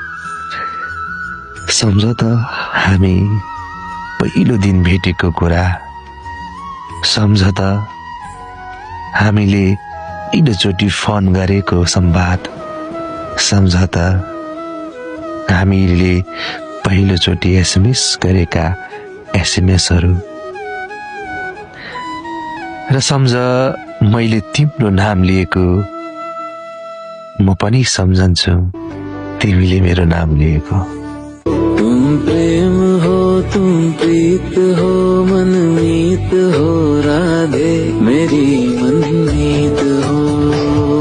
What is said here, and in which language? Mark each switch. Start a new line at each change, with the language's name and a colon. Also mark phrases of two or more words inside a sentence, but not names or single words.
Nepali: सम्झ त हामी पहिलो दिन भेटेको कुरा, सम्झ त हामीले पहिलोचोटि फोन गरेको संवाद, सम्झ त हामीले पहिलोचोटि एसएमएस गरेका एसएमएसहरू, र सम्झ मैले तिम्रो नाम लिएको, म पनि सम्झन्छु तिमीले मेरो नाम लिएको।
Hindi: तुम प्रेम हो, तुम प्रीत हो, मनमीत हो, राधे मेरी मनमीत हो।